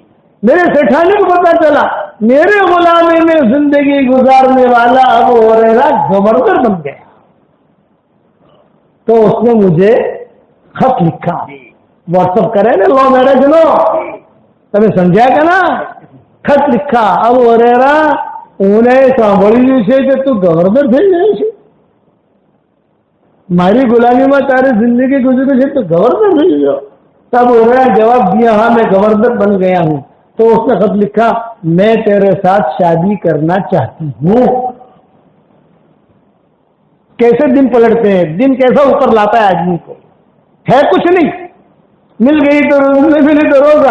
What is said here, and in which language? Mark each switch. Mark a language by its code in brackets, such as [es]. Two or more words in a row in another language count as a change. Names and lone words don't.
[ur] میرے سیٹھانی کو پتا چلا میرے غلامی میں زندگی گزارنے والا ابو ہریرہ گورنر بن گیا. تو اس نے مجھے خط لکھا، واٹس اپ کرے نا [en] love marriage [ur] لو، تمہیں سمجھا کہ نا. خط لکھا ابو ہریرہ انہیں [gu] સાંભળ્યું છે કે તું ગવર્નર થઈ જાય છે، મારી ગુલામીમાં તારી જિંદગી ગુજરી છે [ur] تو گورنر [gu] થઈ ગયો. [ur] تب ہریرہ جواب دیا ہاں میں گورنر بن گیا ہوں. تو اس نے خط لکھا میں تیرے ساتھ شادی کرنا چاہتی ہوں. کیسے دن پلٹتے ہیں، دن کیسا اوپر لاتا ہے آدمی کو. ہے کچھ نہیں، مل گئی تو ملی تو روزہ.